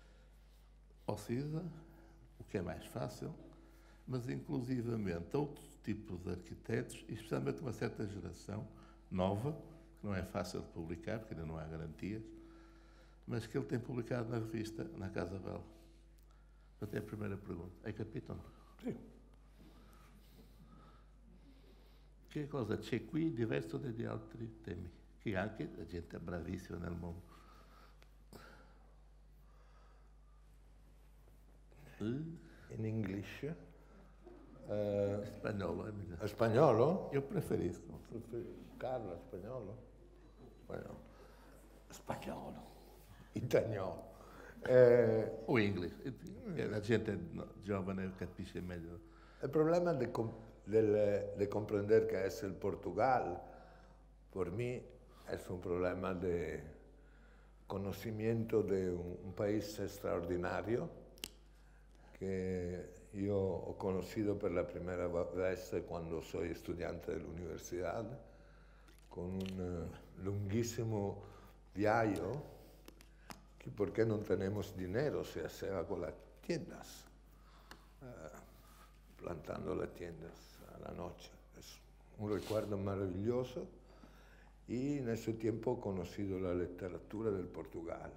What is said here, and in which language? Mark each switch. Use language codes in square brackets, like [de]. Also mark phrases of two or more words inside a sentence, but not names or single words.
[pt] Ao Siza, o que é mais fácil, mas inclusivamente outro tipo de arquitetos, e especialmente uma certa geração nova, que não é fácil de publicar, porque ainda não há garantias, mas que ele tem publicado na revista, na Casa Bela. Portanto, é a primeira pergunta. [it] Hai capito? Sì. Che cosa c'è qui diverso dagli altri temi? Che anche la gente è bravissima nel mondo. [en] In English. [it] Spagnolo, è meglio. Spagnolo? Io preferisco. Carlo, spagnolo? Spagnolo. Spagnolo. Italiano. O inglese. La gente giovane capisce meglio. [es] El problema de comprender qué es el Portugal, por mí, es un problema de conocimiento de un país extraordinario que yo he conocido por la primera vez cuando soy estudiante de la universidad, [it] con un lunghissimo viaggio, [es] que por qué no tenemos dinero se hacía con las tiendas, plantando las tiendas a la noche. Es un recuerdo maravilloso y en ese tiempo he conocido la literatura del Portugal.